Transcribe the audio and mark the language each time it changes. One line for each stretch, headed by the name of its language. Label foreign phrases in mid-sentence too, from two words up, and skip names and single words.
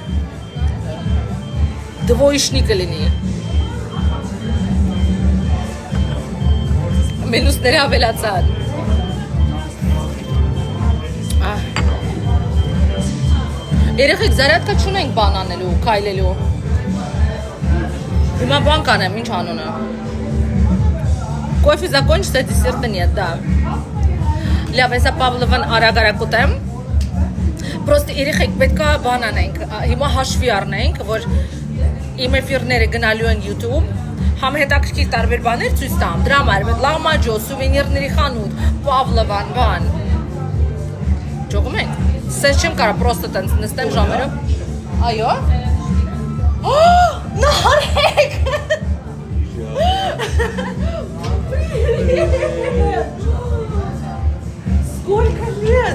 Armenian: Դվոյիշնի կլինի։ Մենուսները ավելացան։ Երեխեք զարյատկա չունենք բան անելու, քայլելու։ Հիմա բան կանեմ, ինչ անունը։
Russian: Кофе закончится, десерта нет, да.
Armenian: Լավ, հեսա Պավլովան արագ ուտեմ, պրոստի երեխեք պետք է բան անենք, հիմա հաշվի առնենք, որ իմ էֆիրները գնալու են YouTube, համ հետաքրքիր տարբեր բաներ ցույց տամ, դրա համար մենք լամաջո, սուվենիրների խանութ, Պավլովան, բան, ճողում ենք, սենց չեմ կարա պրոստը տենց նստեմ ժամերով, այո, նահարեք,
Russian: Сколько лет?